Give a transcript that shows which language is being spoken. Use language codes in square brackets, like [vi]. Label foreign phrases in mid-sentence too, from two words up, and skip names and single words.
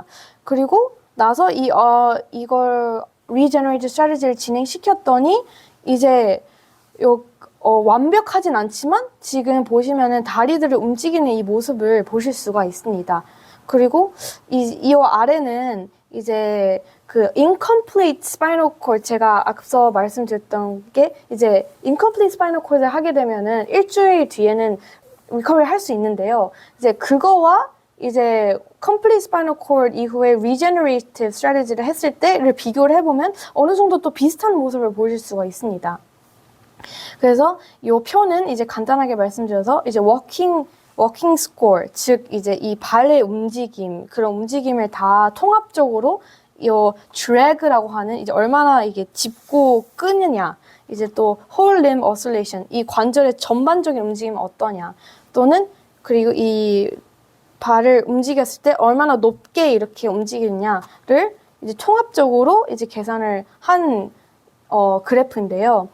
[ko] 그리고 나서 이걸 [en] regenerative strategy [ko] 를 진행시켰더니 이제 완벽하진 않지만 지금 보시면은 다리들을 움직이는 이 모습을 보실 수가 있습니다. 그리고 이 아래는 이제 그 [en] incomplete spinal cord, [ko] 제가 앞서 말씀드렸던 게 이제 [en] incomplete spinal cord [ko] 를 하게 되면은 일주일 뒤에는 리커버리 할 수 있는데요. 이제 그거와 이제 [en] complete spinal cord [ko] 이후에 [en] regenerative strategy [ko] 를 했을 때를 비교를 해보면 어느 정도 또 비슷한 모습을 보실 수가 있습니다. 그래서 이 표는 이제 간단하게 말씀드려서 이제 [en] walking score, [ko] 즉 이제 이 발의 움직임, 그런 움직임을 다 통합적으로 이 drag라고 하는 이제 얼마나 이게 짚고 끄느냐, 이제 또 [en] whole limb oscillation, [ko] 이 관절의 전반적인 움직임이 어떠냐, 또는 그리고 이 발을 움직였을 때 얼마나 높게 이렇게 움직이느냐를 이제 통합적으로 이제 계산을 한 그래프인데요.